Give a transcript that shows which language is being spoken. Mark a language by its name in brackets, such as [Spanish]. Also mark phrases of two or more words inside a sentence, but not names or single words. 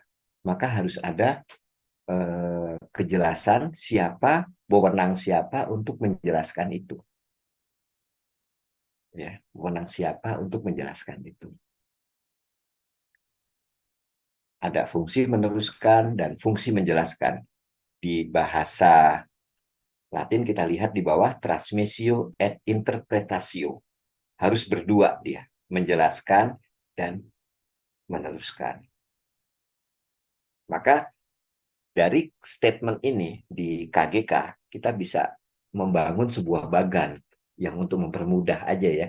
[Indonesian] Maka harus ada kejelasan siapa, wewenang siapa untuk menjelaskan itu. Ya, wewenang siapa untuk menjelaskan itu. Ada fungsi meneruskan dan fungsi menjelaskan. Di bahasa Latin kita lihat di bawah [Latin] transmissio et interpretatio. [Indonesian] Harus berdua dia, menjelaskan dan meneruskan. Maka dari statement ini di KGK, kita bisa membangun sebuah bagan yang untuk mempermudah aja ya.